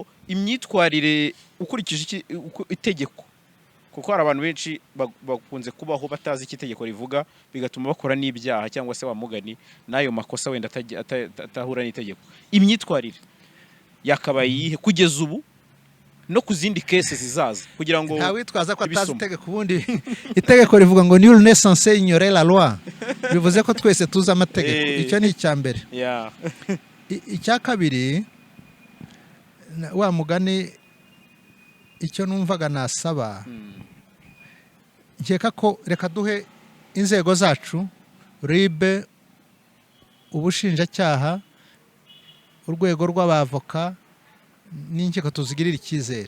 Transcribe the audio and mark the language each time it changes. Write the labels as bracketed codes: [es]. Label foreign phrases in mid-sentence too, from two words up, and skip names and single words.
[rw] Imyitwarire ukurikije itegeko, kuko hari abantu benshi bakunze kubaho batazi icyo itegeko rivuga, bigatuma bakora n'ibyaha cyangwa se wamugani n'ayo makosa wenda atahura n'itegeko. Imyitwarire yakabaye iyihe kugeza ubu no ku zindi kese zizaza, kugira ngo nta witwaza ko atazi itegeko? Ubundi itegeko rivuga ngo [fr] nul n'est censé ignorer la loi, [rw] bivuze ko twese tuzi amategeko. Icyo ni icya mbere. Icya kabiri, wa mugani, icyo numvaga nasaba, nkeka ko reka duhe inzego zacu, ribe, ubushinjacyaha, urwego rw'abavoka n'inkiko tuzigirira icyizere.